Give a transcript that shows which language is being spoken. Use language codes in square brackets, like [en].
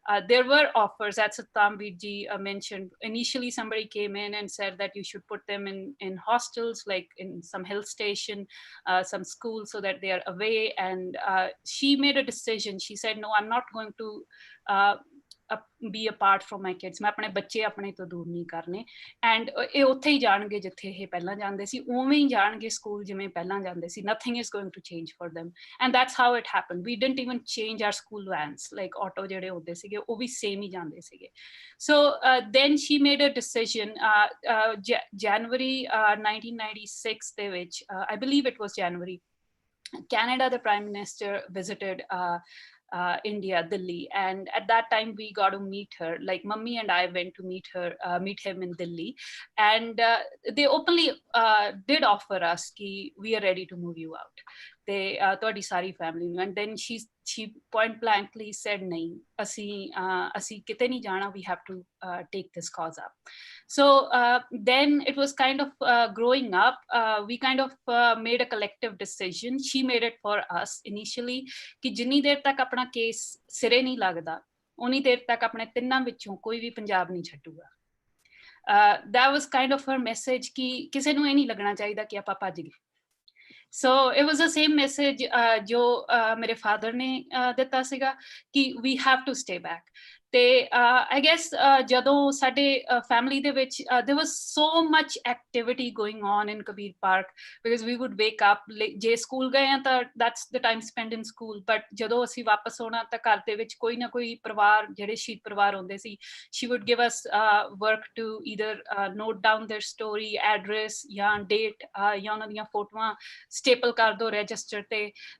[en] There were offers, as Satnam ji mentioned. Initially, somebody came in and said that you should put them in hostels, like in some hill station, some school, so that they are away. And she made a decision. She said, no, I'm not going to be apart from my kids. [hi] मैं अपने बच्चे अपने तो दूर नहीं करने. [pa] And ਇਹ ਉੱਥੇ ਹੀ ਜਾਣਗੇ ਜਿੱਥੇ ਇਹ ਪਹਿਲਾਂ ਜਾਂਦੇ ਸੀ, ਉਵੇਂ ਹੀ ਜਾਣਗੇ ਸਕੂਲ ਜਿਵੇਂ ਪਹਿਲਾਂ ਜਾਂਦੇ ਸੀ. [en] Nothing is going to change for them. And that's how it happened. We didn't even change our school vans, like auto [pa] ਜਿਹੜੇ ਹੁੰਦੇ ਸੀਗੇ ਉਹ ਵੀ same ਹੀ ਜਾਂਦੇ ਸੀਗੇ. [en] So then she made a decision. January 1996 [pa] ਦੇ ਵਿੱਚ, [en] I believe it was January, Canada, the Prime Minister visited India, Delhi, and at that time we got to meet her. Like mummy and I went to meet him in Delhi, and they openly did offer us [pa] ki [en] we are ready to move you out. They [pa] ਤੁਹਾਡੀ ਸਾਰੀ family ਨੂੰ, [en] and then she point blankly said [pa] nahi, ਅਸੀਂ ਕਿਤੇ ਨਹੀਂ ਜਾਣਾ, [en] we have to take this cause up. So then it was kind of growing up, we kind of made a collective decision. She made it for us initially [pa] ਕਿ ਜਿੰਨੀ ਦੇਰ ਤੱਕ ਆਪਣਾ case ਸਿਰੇ ਨਹੀਂ ਲੱਗਦਾ ਉਨੀ ਦੇਰ ਤੱਕ ਆਪਣੇ ਤਿੰਨਾਂ ਵਿੱਚੋਂ ਕੋਈ ਵੀ ਪੰਜਾਬ ਨਹੀਂ ਛੱਡੂਗਾ. [en] That was kind of her message [pa] ਕਿ ਕਿਸੇ ਨੂੰ ਇਹ ਨਹੀਂ ਲੱਗਣਾ ਚਾਹੀਦਾ ਕਿ ਆਪਾਂ ਭੱਜ ਗਏ. [en] So it was the same message [pa] ਜੋ ਮੇਰੇ father ਨੇ ਦਿੱਤਾ ਸੀਗਾ ਕਿ [en] we have to stay back. [pa] ਤੇ [en] I guess [pa] ਜਦੋਂ ਸਾਡੇ family ਦੇ ਵਿੱਚ [en] there was so much activity going on in Kabir Park, because we would wake up [pa] ਜੇ ਸਕੂਲ ਗਏ ਆ ਤਾਂ [en] that's the time spent in school, but [pa] ਜਦੋਂ ਅਸੀਂ ਵਾਪਸ ਆਉਣਾ ਤਾਂ ਘਰ ਦੇ ਵਿੱਚ ਕੋਈ ਨਾ ਕੋਈ ਪਰਿਵਾਰ, ਜਿਹੜੇ ਸ਼ਹੀਦ ਪਰਿਵਾਰ ਹੁੰਦੇ ਸੀ, [en] she would give us work to either note down their story, address [pa] ਜਾਂ date, ਜਾਂ ਉਹਨਾਂ ਦੀਆਂ ਫੋਟੋਆਂ staple ਕਰ ਦੋ register ਤੇ.